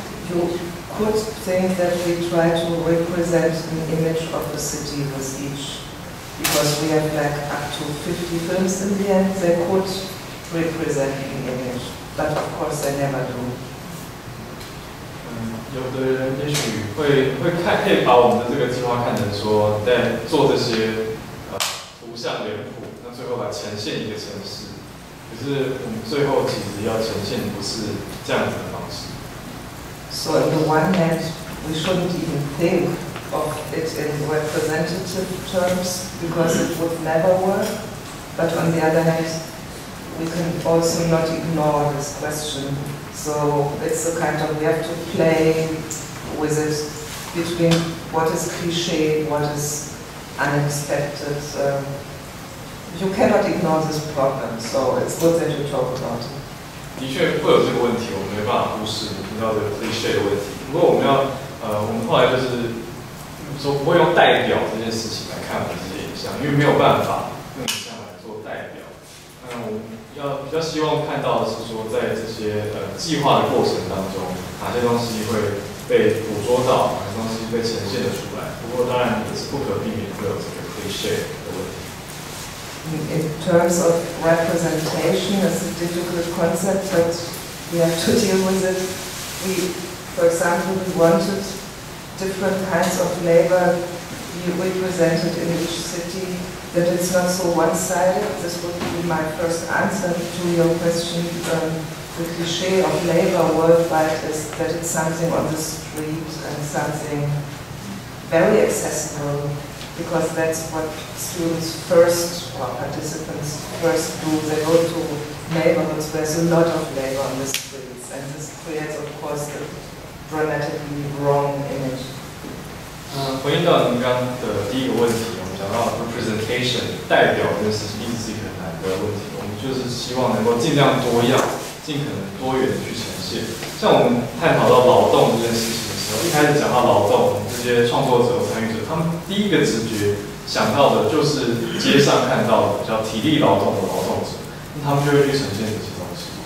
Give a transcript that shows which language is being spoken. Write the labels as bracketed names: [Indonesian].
[English] You could think that we try to represent an image of the city with each, because we have like up to 50 films in the end. They could represent an image, but of course they never do. [Chinese] 有的人也许可以把我们的这个计划看成说，在做这些图像脸谱，那最后来呈现一个城市。可是我们最后其实要呈现不是这样子的方式。 [English] So on the one hand, we shouldn't even think of it in representative terms because it would never work. But on the other hand, we can also not ignore this question. So it's a kind of, we have to play with it between what is cliché, what is unexpected. You cannot ignore this problem, so it's good that you talk about it. [Chinese] 的确会有这个问题，我们没办法忽视你听到这个 cliché 的问题。不过我们后来就是说不会用代表这件事情来看我们这些影像，因为没有办法用影像来做代表。我们比较希望看到的是说，在这些计划的过程当中，哪些东西会被捕捉到，哪些东西被呈现得出来。不过当然也是不可避免会有这个 cliché 的问题。 [English] In terms of representation, it's a difficult concept, but we have to deal with it. For example, we wanted different kinds of labor be represented in each city, that it's not so one-sided. This would be my first answer to your question. The cliché of labor worldwide is that it's something on the street and something very accessible, because that's what students first, or participants first do. They go to neighborhoods where there's a lot of labor on the streets, and this creates, of course, a dramatically wrong image. [Chinese] 回应到您刚刚的第一个问题，我们讲到 representation 代表这件事情一直是一个很难的问题。我们就是希望能够尽量多样，尽可能多元的去呈现。像我们探讨到劳动这件事情的时候，一开始讲到劳动，我们这些创作者、参与者，他们第一个直觉想到的就是街上看到的叫体力劳动的劳动者，他们就会去呈现这些东西。